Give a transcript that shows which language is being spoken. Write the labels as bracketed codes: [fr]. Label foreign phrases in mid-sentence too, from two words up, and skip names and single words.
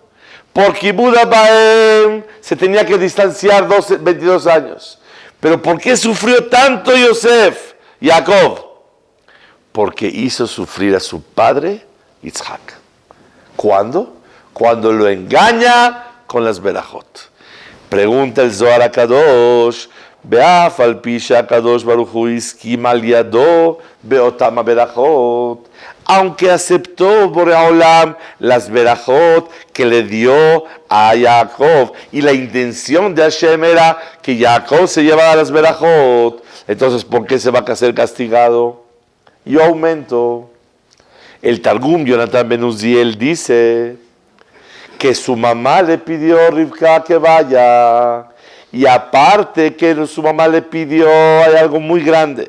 [es] Porque Buda Baem se tenía que distanciar 22 años. Pero ¿por qué sufrió tanto Yosef, Jacob? Porque hizo sufrir a su padre Yitzhak. ¿Cuándo? Cuando lo engaña con las berajot. Pregunta el [he] Zohar HaKadosh, באף על פי שהקדוש ברוך הוא הסכים על ידו באותם ברכות. [es] Aunque aceptó Borei Olam las berajot que le dio a Jacob, y la intención de Hashem era que Jacob se llevara las berajot, entonces ¿por qué se va a ser castigado? Yo aumento. El Targum Jonathan Ben Uziel dice que su mamá le pidió a Rivka que vaya, y aparte que su mamá le pidió, hay algo muy grande.